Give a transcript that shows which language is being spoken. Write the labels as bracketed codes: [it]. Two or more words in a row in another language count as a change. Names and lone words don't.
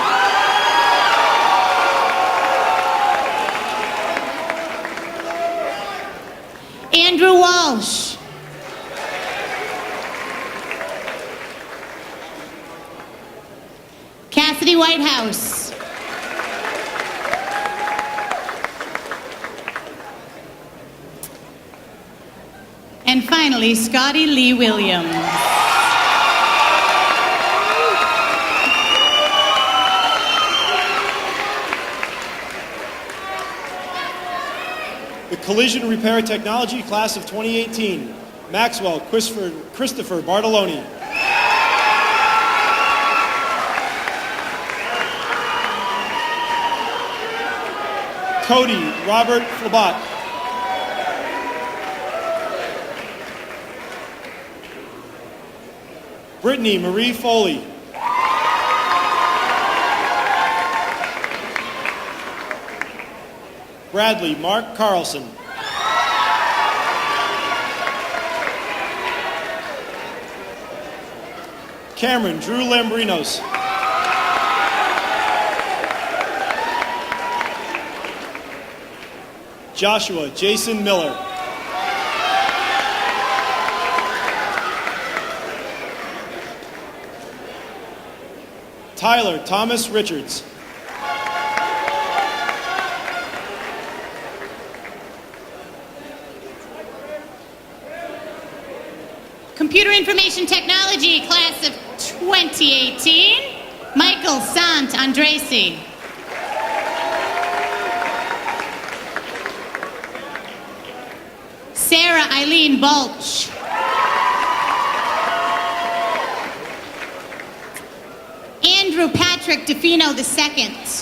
[en] Andrew Walsh. Cassidy Whitehouse. And finally, Scotty Lee Williams. The Collision Repair Technology Class of 2018, Maxwell Christopher Bartoloni. Cody Robert Flabat. Brittany Marie Foley. Bradley Mark Carlson. Cameron Drew Lambrinos. Joshua Jason Miller. Tyler Thomas Richards. Computer Information Technology Class of 2018, Michael Sant Andresi. Sarah Eileen Balch. Andrew Patrick DeFino II.